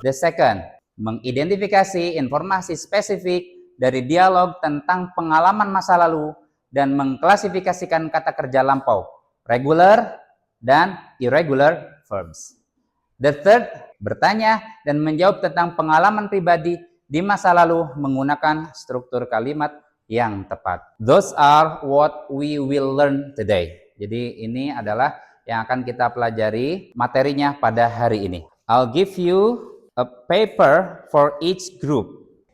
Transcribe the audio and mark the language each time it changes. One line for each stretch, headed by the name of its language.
English: The second,
Indonesian: mengidentifikasi informasi spesifik dari dialog tentang pengalaman masa lalu dan mengklasifikasikan kata kerja lampau, regular dan irregular verbs.
English: The third,
Indonesian: bertanya dan menjawab tentang pengalaman pribadi di masa lalu menggunakan struktur kalimat yang tepat.
English: Those are what we will learn today.
Indonesian: Jadi ini adalah yang akan kita pelajari materinya pada hari ini.
English: I'll give you a paper for each group.